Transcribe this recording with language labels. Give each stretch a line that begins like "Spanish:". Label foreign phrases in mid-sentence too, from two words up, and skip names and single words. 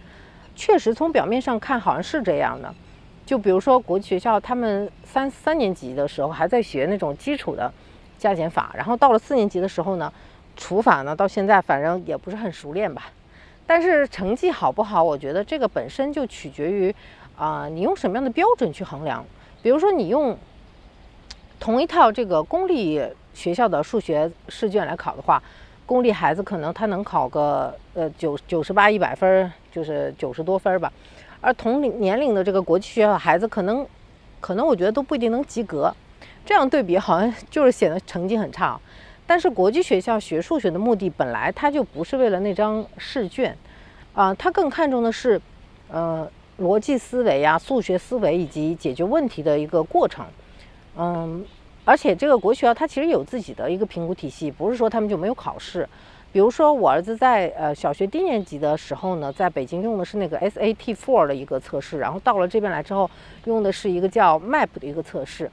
Chinese: 確實從表面上看好像是這樣的，就比如說國際學校他們三年級的時候還在學那種基礎的加減法，然後到了4年級的時候呢，除法呢到現在反正也不是很熟練吧。但是成績好不好，我覺得這個本身就取決於你用什麼樣的標準去衡量？比如說你用同一套這個公立學校的數學試卷來考的話，公立孩子可能他能考個98、100分，就是90多分吧。而同年龄的这个国际学校的孩子，可能我覺得都不一定能及格。這樣對比好像就是顯得成績很差。但是國際學校學數學的目的本來它就不是為了那張試卷，它更看重的是邏輯思維啊、數學思維以及解決問題的一個過程。而且這個國際學校它其實有自己的一個評估體系，不是說他們就沒有考試。比如說我兒子在小學低年級的時候呢，在北京用的是那個 SAT4 的一個測試，然後到了這邊來之後用的是一個叫 MAP 的一個測試。